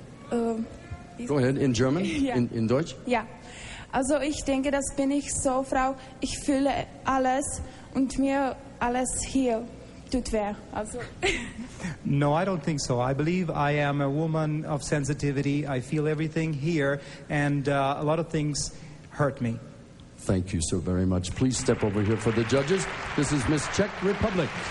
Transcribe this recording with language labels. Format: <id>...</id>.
<en>Go ahead, in German?</en> <de>Ja. In Deutsch? Ja, also ich denke, das bin ich so, Frau, ich fühle alles und mir alles hier tut weh. Also.</de> <en>No, I don't think so. I believe I am a woman of sensitivity. I feel everything here, and a lot of things hurt me. Thank you so very much. Please step over here for the judges. This is Miss Czech Republic.</en>